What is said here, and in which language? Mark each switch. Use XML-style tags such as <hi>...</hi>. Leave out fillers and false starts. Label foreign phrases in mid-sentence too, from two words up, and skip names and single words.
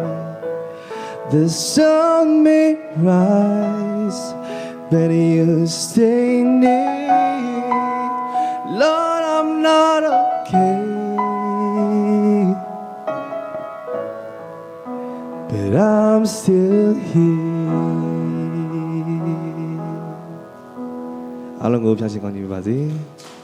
<en>The sun may rise, but you stay near. Lord, I'm not okay, but I'm still here.</en> <my>အားလုံးကိုဖျားရှင်ကောင်းကြီးပါစေ။</my>